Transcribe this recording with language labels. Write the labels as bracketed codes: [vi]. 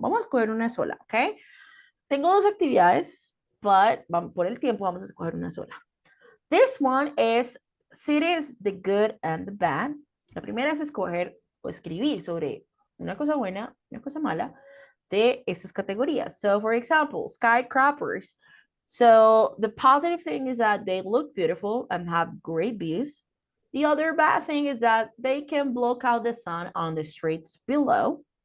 [es] Vamos a escoger una sola, ¿ok? Tengo dos actividades, [en] but [es] por el tiempo vamos a escoger una sola. [en] This one is cities, the good and the bad. [es] La primera es escoger o escribir sobre una cosa buena, una cosa mala de estas categorías. [en] So, for example, skyscrapers. So, the positive thing is that they look beautiful and have great views. The other bad thing is that they can block out the sun on the streets below.